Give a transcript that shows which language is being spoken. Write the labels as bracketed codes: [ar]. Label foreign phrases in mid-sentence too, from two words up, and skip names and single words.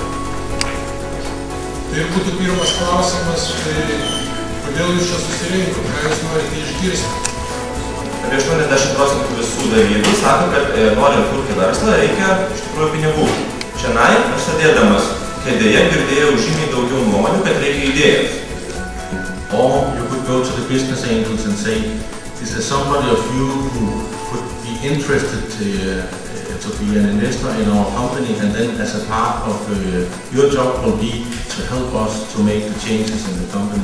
[lt] Tai būtų pirmas klausimas, tai kodėl jūs čia susirinko, ką jūs norite išgirsti? Apie 80% visų dalyvių sako, kad norint kurti verslą, reikia iš tikrųjų pinigų. Šiandien aš sėdėdamas kėdėje girdėjau žymiai daugiau nuomonių, kad reikia idėjos. [en] Or you could go to the business angels and say, is there somebody of you who would be interested to be an investor in our company, and then as a part of your job will be to help us to make the changes in the company.